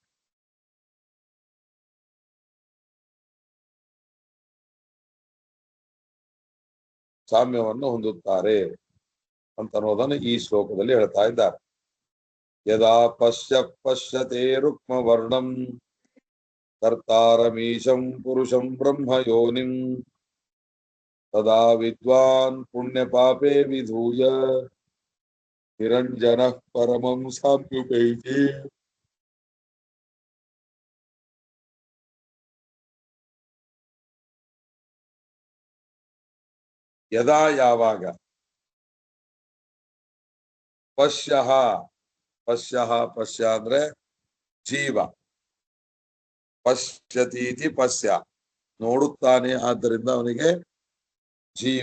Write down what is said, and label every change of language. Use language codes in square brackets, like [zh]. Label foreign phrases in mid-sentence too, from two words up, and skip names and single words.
[kn] ಸಾಮ್ಯವನ್ನು ಹೊಂದುತ್ತಾರೆ ಅಂತ ಅನ್ನೋದನ್ನು ಈ ಶ್ಲೋಕದಲ್ಲಿ ಹೇಳ್ತಾ ಇದ್ದಾರೆ. [sa] ಯದಾ ಪಶ್ಯತೆ ರುಕ್ಮ ವರ್ಣಂ ಕರ್ತಾರಮೀಶಂ ಪುರುಷಂ ಬ್ರಹ್ಮ ಯೋನಿಂ ತದಾ ವಿದ್ವಾನ್ ಪುಣ್ಯ ಪಾಪೇ ವಿಧೂಯ ನಿರಂಜನ ಪರಮಂ ಸಾಮ್ಯುಪೈತಿ. [kn] ಯದಾ ಯಾವಾಗ, ಪಶ್ಯ ಅಂದ್ರೆ ಜೀವ, [sa] ಪಶ್ಯತೀತಿ ಪಶ್ಯ [kn] ನೋಡುತ್ತಾನೆ, ಆದ್ದರಿಂದ ಅವನಿಗೆ ಜೀವ.